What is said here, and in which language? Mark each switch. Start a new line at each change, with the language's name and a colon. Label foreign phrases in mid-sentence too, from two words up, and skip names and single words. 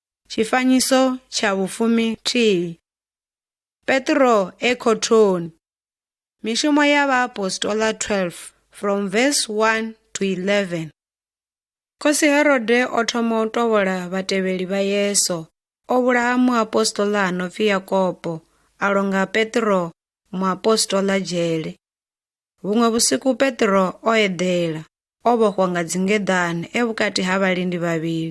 Venda: Tshifanyiso tsha vhufumi thihi. Petro e khothoni. Mishumo ya vhaapostoli 12
English: from verse 1 to 11.
Venda: Khosi Herode o thoma u tovhola vhatevheli vha Yesu. O vhulaha muapostoli a no pfi Yakobo, a longa Petro muapostola dzhele. Vhuṅwe vhusiku Petro o eḓela, o vhofhwa nga dzingeḓane vhukati ha vhalindi vhavhili.